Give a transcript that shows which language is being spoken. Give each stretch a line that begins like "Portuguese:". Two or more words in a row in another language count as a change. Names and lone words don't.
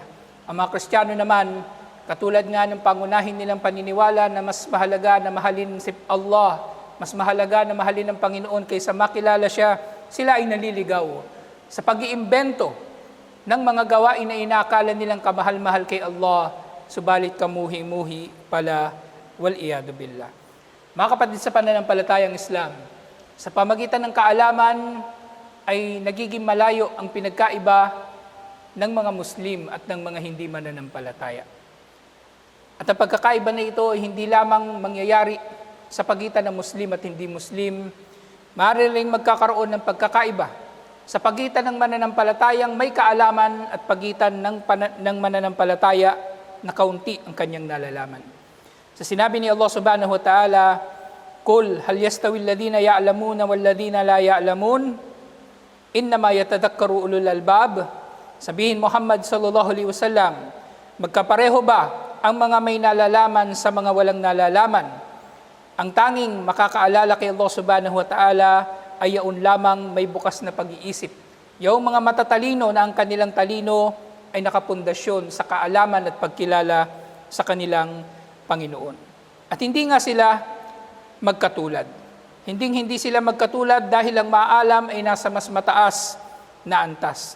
Filipino: Ang mga Kristiyano naman, katulad nga ng pangunahin nilang paniniwala na mas mahalaga na mahalin si Allah, mas mahalaga na mahalin ng Panginoon kaysa makilala siya, sila ay naliligaw sa pag-iimbento ng mga gawain na inakala nilang kamahal-mahal kay Allah, subalit kamuhi-muhi pala,
Arabic: والعياذ بالله.
Filipino: Mga kapatid sa pananampalatayang Islam, sa pamagitan ng kaalaman ay nagiging malayo ang pinagkaiba ng mga Muslim at ng mga hindi mananampalataya. At ang pagkakaiba na ito ay hindi lamang mangyayari sa pagitan ng Muslim at hindi Muslim, maaari ring magkakaroon ng pagkakaiba sa pagitan ng mananampalatayang may kaalaman at pagitan ng mananampalataya na kaunti ang kanyang nalalaman. Sa sinabi ni Allah
Arabic: سبحانه وتعالى قل هل يستوي الذين يعلمون والذين لا يعلمون إنما يتذكر أولو الألباب.
Filipino: Sabihin Muhammad
Arabic: صلى الله عليه وسلم,
Filipino: magkapareho ba ang mga may nalalaman sa mga walang nalalaman? Ang tanging makakaalala kay Allah
Arabic: سبحانه وتعالى
Filipino: ay yaon lamang may bukas na pag-iisip. Yung mga matatalino na ang kanilang talino ay nakapundasyon sa kaalaman at pagkilala sa kanilang Panginoon. At hindi nga sila magkatulad. Hindi sila magkatulad dahil ang maalam ay nasa mas mataas na antas.